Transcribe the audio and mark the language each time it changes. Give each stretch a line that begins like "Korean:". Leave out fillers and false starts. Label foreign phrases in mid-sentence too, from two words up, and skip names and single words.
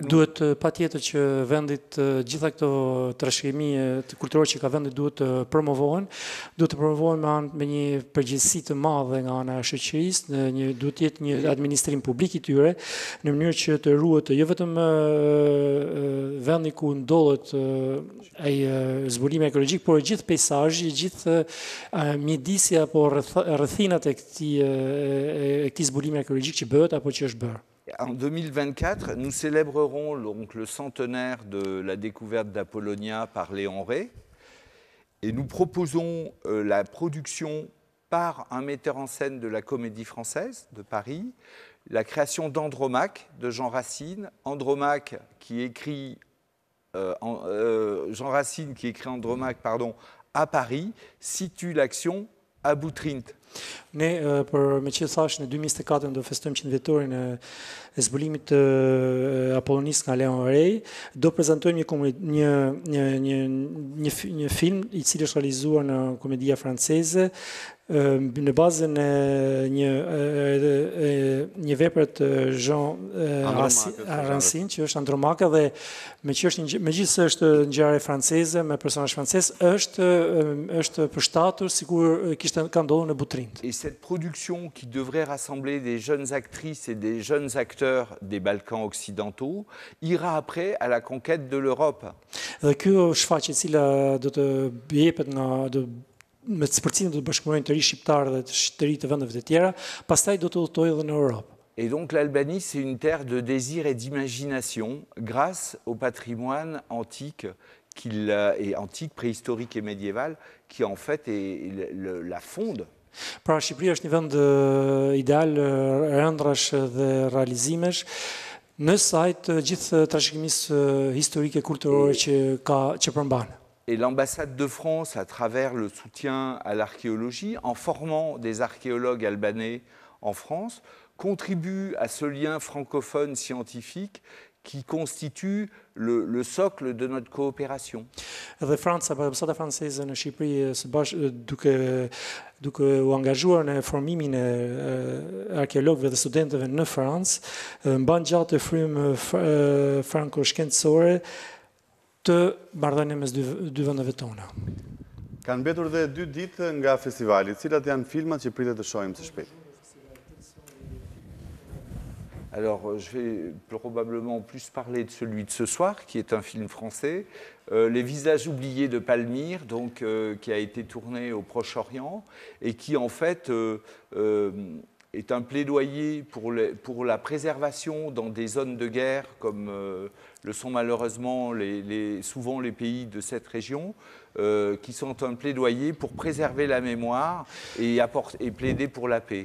Albanian: Duhet patjetër që vendit gjitha këto trashëgimi kulturore që ka vendi duhet të promovohen me një përgjegjësi të madhe nga ana e shoqërisë, duhet të jetë një administrim publik I tyre, në mënyrë që të ruhet jo vetëm vendi ku ndodhet ai zbulimi ekologjik, por gjithë peizazhi, gjithë mjedisja apo rrethinat e këtij zbulimi ekologjik që bëhet apo që është bërë.
French: En 2024, nous célébrerons donc le centenaire de la découverte d'Apollonia par Léon Rey et nous proposons la production par un metteur en scène de la Comédie Française de Paris, la création d'Andromaque de Jean Racine. Andromaque qui écrit Jean Racine qui écrit Andromaque, pardon, à Paris, situe l'action à Butrint.
Albanian: Ne, me që thash, në 2024 do festojmë 100 vjetorin e zbulimit të Apollonisë nga Léon Rey. Do prezantojmë një film I cili është realizuar në komedia franceze në bazën e një vepre të Jean Racine, që është Andromaque, dhe megjithëse është ngjarje franceze me personazh francez, është përshtatur sikur ka ndodhur në Butrint.
French: Et cette production qui devrait rassembler des jeunes actrices et des jeunes acteurs des Balkans occidentaux ira après à la conquête de l'Europe.
Albanian: Dhe kjo shfaqje E cila do të jepet me përcjelljen do të bashkëpunojnë të ri shqiptarë dhe të ri të vendeve të tjera, pastaj do të udhtojë edhe në Europë.
French: Et donc l'Albanie, c'est une terre de désir et d'imagination grâce au patrimoine antique antique, préhistorique et médiéval qui en fait la fonde.
Albanian: Pra Shqipëria është një vend ideal, ëndrash dhe realizimesh në sajt gjithë trashëgimisë historike kulturore që përmban.
French: Et l'ambassade de France, à travers le soutien à l'archéologie, en formant des archéologues albanais en France, contribue à ce lien francophone scientifique qui constitue le socle de notre coopération.
Albanian: Dhe Franca, ambasada franceze në Shqipëri, së bashku duke u angazhuar në formimin e arkeologëve dhe studentëve në Francë, mban gjatë frymë franco-shkencore të marrëdhënieve mes dy vendeve tona. Kanë mbetur dhe 2 ditë nga festivali. Cilat janë filmat që pritet të shohim së shpejti?
French: Alors, je vais probablement plus parler de celui de ce soir, qui est un film français, Les visages oubliés de Palmyre, donc, qui a été tourné au Proche-Orient, et qui, en fait, est un plaidoyer pour la préservation dans des zones de guerre, comme le sont malheureusement souvent les pays de cette région, qui sont un plaidoyer pour préserver la mémoire et plaider pour la paix.